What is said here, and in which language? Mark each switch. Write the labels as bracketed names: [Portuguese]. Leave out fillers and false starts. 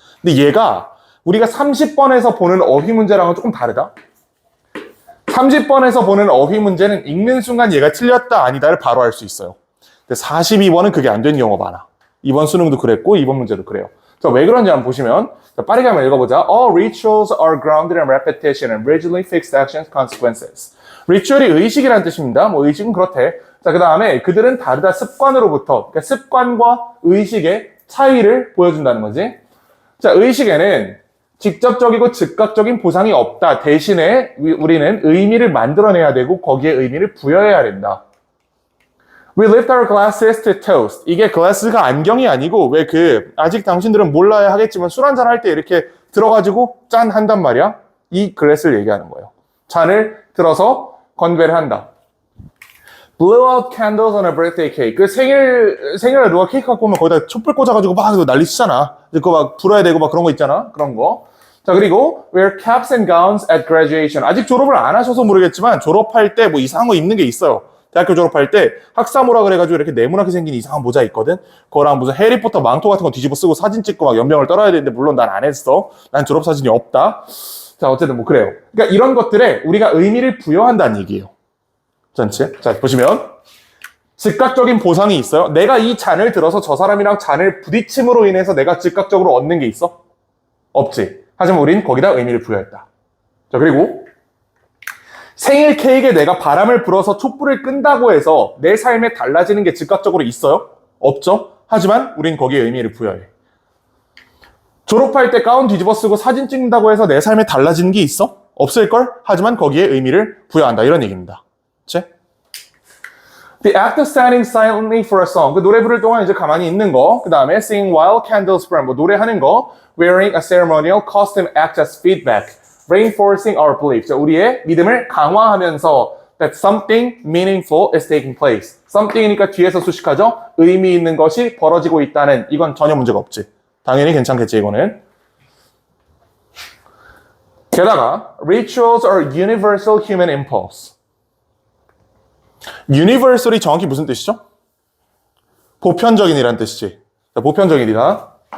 [Korean] 근데 얘가 우리가 30번에서 보는 어휘 문제랑은 조금 다르다. 30번에서 보는 어휘 문제는 읽는 순간 얘가 틀렸다, 아니다를 바로 알 수 있어요. 근데 42번은 그게 안 되는 경우가 많아. 이번 수능도 그랬고, 이번 문제도 그래요. 자, 왜 그런지 한번 보시면, 자, 빠르게 한번 읽어보자. [English] All rituals are grounded in repetition and rigidly fixed actions consequences. [Korean] 리추얼이 의식이라는 뜻입니다. 뭐 의식은 그렇대. 자, 그 다음에 그들은 다르다 습관으로부터, 그러니까 습관과 의식의 차이를 보여준다는 거지. 자, 의식에는 직접적이고 즉각적인 보상이 없다. 대신에 우리는 의미를 만들어내야 되고 거기에 의미를 부여해야 된다. [English] We lift our glasses to toast. [Korean] 이게 glass가 안경이 아니고 왜 아직 당신들은 몰라야 하겠지만 술 한잔 할 때 이렇게 들어가지고 짠 한단 말이야. 이 glass를 얘기하는 거예요. 잔을 들어서 건배를 한다. [English] Blow out candles on a birthday cake. [Korean] 그 생일에 누가 케이크 갖고 오면 거기다 촛불 꽂아가지고 막 난리 치잖아. 그거 막 불어야 되고 막 그런 거 있잖아. 그런 거. 자, 그리고 [English] wear caps and gowns at graduation. [Korean] 아직 졸업을 안 하셔서 모르겠지만 졸업할 때 뭐 이상한 거 입는 게 있어요. 대학교 졸업할 때 학사모라 그래가지고 이렇게 네모나게 생긴 이상한 모자 있거든. 그거랑 무슨 해리포터 망토 같은 거 뒤집어 쓰고 사진 찍고 막 연병을 떨어야 되는데 물론 난 안 했어. 난 졸업 사진이 없다. 자, 어쨌든 뭐 그래요. 그러니까 이런 것들에 우리가 의미를 부여한다는 얘기예요. 전체. 자, 보시면 즉각적인 보상이 있어요. 내가 이 잔을 들어서 저 사람이랑 잔을 부딪힘으로 인해서 내가 즉각적으로 얻는 게 있어? 없지. 하지만 우린 거기다 의미를 부여했다. 자, 그리고 생일 케이크에 내가 바람을 불어서 촛불을 끈다고 해서 내 삶에 달라지는 게 즉각적으로 있어요? 없죠? 하지만 우린 거기에 의미를 부여해. 졸업할 때 가운 뒤집어 쓰고 사진 찍는다고 해서 내 삶에 달라지는 게 있어? 없을걸? 하지만 거기에 의미를 부여한다. 이런 얘기입니다. 그치? [English] The act of standing silently for a song. [Korean] 그 노래 부를 동안 이제 가만히 있는 거. 그 다음에 [English] singing while candles burn. [Korean] 뭐 노래하는 거. [English] Wearing a ceremonial costume act as feedback. Reinforcing our belief. [Korean] 자, 우리의 믿음을 강화하면서 [English] that something meaningful is taking place. [Korean] something이니까 뒤에서 수식하죠. 의미 있는 것이 벌어지고 있다는 이건 전혀 문제가 없지. 당연히 괜찮겠지 이거는. 게다가 [English] rituals are universal human impulse. [Korean] universal이 정확히 무슨 뜻이죠? 보편적인이란 뜻이지. 자, 보편적인이다.